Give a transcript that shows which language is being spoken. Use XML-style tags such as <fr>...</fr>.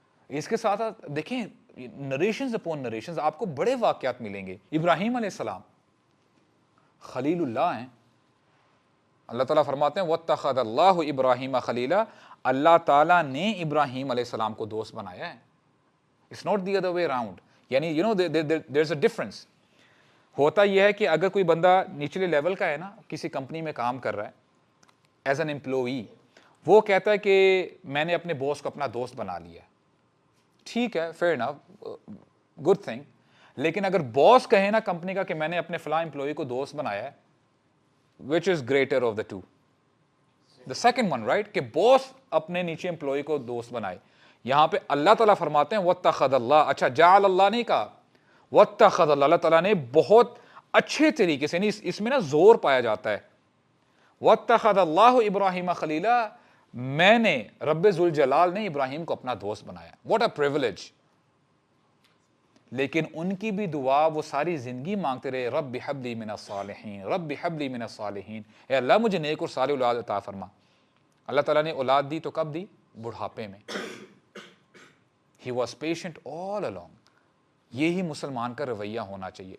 <ur>اس کے ساتھ ساتھ دیکھیں نریشنز اپون نریشنز آپ کو بڑے واقعات ملیں گے. ابراہیم علیہ السلام خلیل اللہ ہیں. اللہ تعالیٰ فرماتے ہیں</ur> <ar>وَاتَّخَذَ اللَّهُ إِبْرَاهِيمَ خَلِيلًا،</ar> <ur>اللہ تعالیٰ نے ابراہیم علیہ السلام کو دوست بنایا ہے.</ur> <en>It's not the other way around. یعنی there's a difference.</en> <ur>ہوتا یہ ہے کہ اگر کوئی بندہ نچلے لیول کا ہے نا، کسی کمپنی میں کام کر رہا ہے</ur> <en>as an employee,</en> <ur>وہ کہتا ہے کہ میں نے اپنے باس کو اپنا دوست بنا لیا. ٹھیک ہے،</ur> <en>Fair enough, good thing.</en> <ur>لیکن اگر باس کہے نا کمپنی کا کہ میں نے اپنے فلاں امپلائی کو دوست بنایا ہے،</ur> <en>which is greater of the two? The second one, right؟</en> <ur>کہ باس اپنے نیچے امپلائی کو دوست بنائے. یہاں پہ اللہ تعالیٰ فرماتے ہیں</ur> <ar>وَاتَّخَذَ اللَّهُ،</ar> <ur>اچھا جعل اللہ نہیں کہا، وَاتَّخَذَ اللہ، اللہ تعالیٰ نے بہت اچھے طریقے سے، اس میں نا زور پایا جاتا ہے.</ur> <ar>وَاتَّخَذَ اللَّهُ إِبْرَاهِيمَ خَلِيلًا،</ar> <ur>میں نے، رب ذوالجلال نے ابراہیم کو اپنا دوست بنایا.</ur> <en>What a privilege.</en> <ur>لیکن ان کی بھی دعا وہ ساری زندگی مانگتے رہے</ur> <ar>رب ہب لی من الصالحین،</ar> <ur>رب ہب لی من الصالحین، اے اللہ مجھے نیک اور صالح اولاد عطا فرما. اللہ تعالیٰ نے اولاد دی تو کب دی؟ بڑھاپے میں.</ur> <en>He was patient all along.</en> <ur>یہی مسلمان کا رویہ ہونا چاہیے.</ur>